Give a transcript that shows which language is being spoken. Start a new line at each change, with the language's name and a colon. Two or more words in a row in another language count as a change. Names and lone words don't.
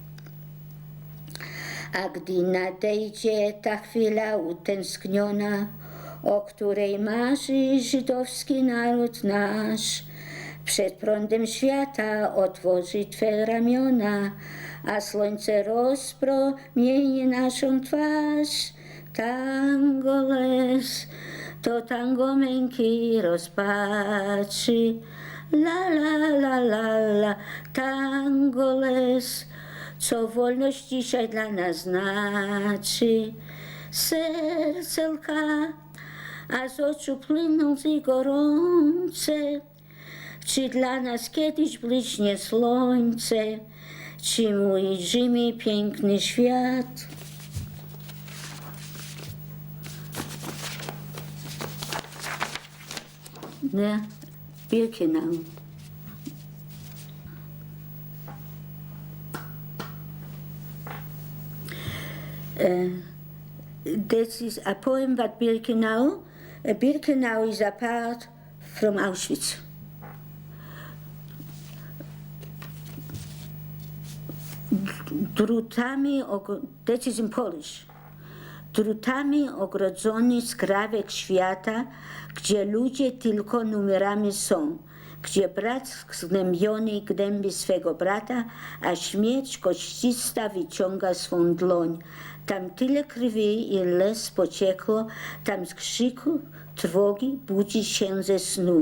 Polish: A gdy nadejdzie ta chwila utęskniona, o której marzy żydowski naród nasz, przed prądem świata otworzy Twe ramiona, a słońce rozpromieni naszą twarz. Tango les to tango męki i rozpaczy. La la la la la, tango les, co wolność dzisiaj dla nas znaczy. Serce lka, a z oczu płyną łzy gorące. Czy dla nas kiedyś błyśnie słońce? Czy ujrzymy piękny świat? Ne, Birkenau.
English: This is a poem about Birkenau. Birkenau is apart from Auschwitz.
Polish: Drutami,
English: that is in Polish.
Polish: Drutami ogrodzony skrawek świata, gdzie ludzie tylko numerami są, gdzie brat zgnębiony gnębi swego brata, a śmierć koścista wyciąga swą dłoń. Tam tyle krwi i łez pociekło, tam z krzyku trwogi budzi się ze snu.